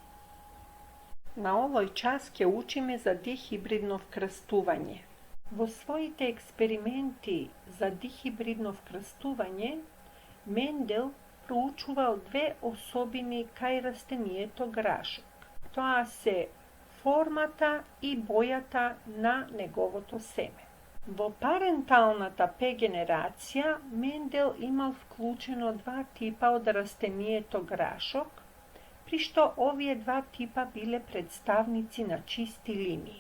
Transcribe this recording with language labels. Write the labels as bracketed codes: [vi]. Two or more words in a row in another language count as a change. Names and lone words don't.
[mk] Na ovoj časke učime za dihibridno krstuvanje. Vo svojite eksperimenti za dihibridno krstuvanje Mendel proučuval dve osobini kaj rastenijeto grašok. Тоа се формата и бојата на неговото семе. Во паренталната П генерација Мендел имал вклучено два типа од растенијето грашок, при што овие два типа биле представници на чисти линии.